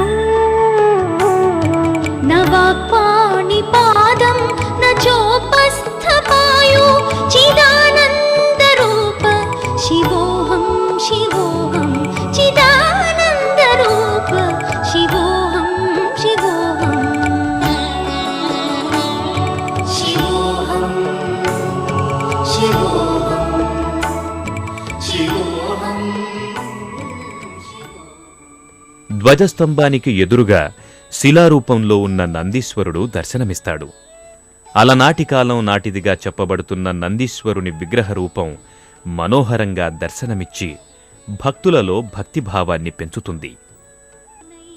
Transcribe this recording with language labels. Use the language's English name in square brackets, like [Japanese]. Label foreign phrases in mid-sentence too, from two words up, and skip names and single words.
[Sanskrit] न वा पाणिपादं न चोपस्थपायु चिदानन्दरूप शिवोऽहं शिवोऽहं चिदानन्दरूप शिवोऽहं शिवोऽहं शिवोऽहं शिवोऽहं शिवोऽहं. [Telugu] ధ్వజస్తంభానికి ఎదురుగా శిలారూపంలో ఉన్న నందీశ్వరుడు దర్శనమిస్తాడు. అలనాటి కాలం నాటిదిగా చెప్పబడుతున్న నందీశ్వరుని విగ్రహ రూపం మనోహరంగా దర్శనమిచ్చి భక్తులలో భక్తిభావాన్ని పెంచుతుంది.